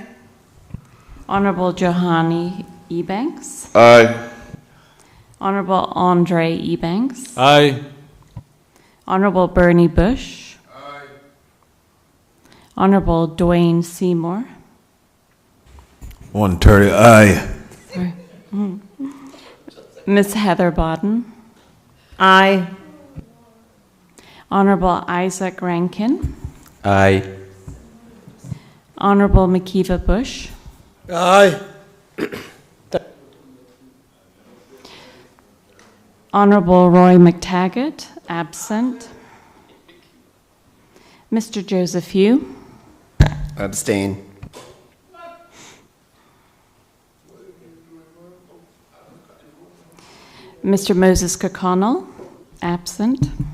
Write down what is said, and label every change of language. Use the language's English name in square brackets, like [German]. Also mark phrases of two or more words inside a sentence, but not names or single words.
[English] Honourable Johanny Ebanks. Aye. Honourable Andre Ebanks. Aye. Honourable Bernie Bush. Aye. Honourable Dwayne Seymour. 130, aye. Sorry. Ms. Heather Bodden. Aye. Honourable Isaac Rankin. Aye. Honourable Makiva Bush. Aye. Honourable Roy McTaggart, absent. Mr. Joseph Hugh. Abstain. Mr. Moses Kirkconnell, absent.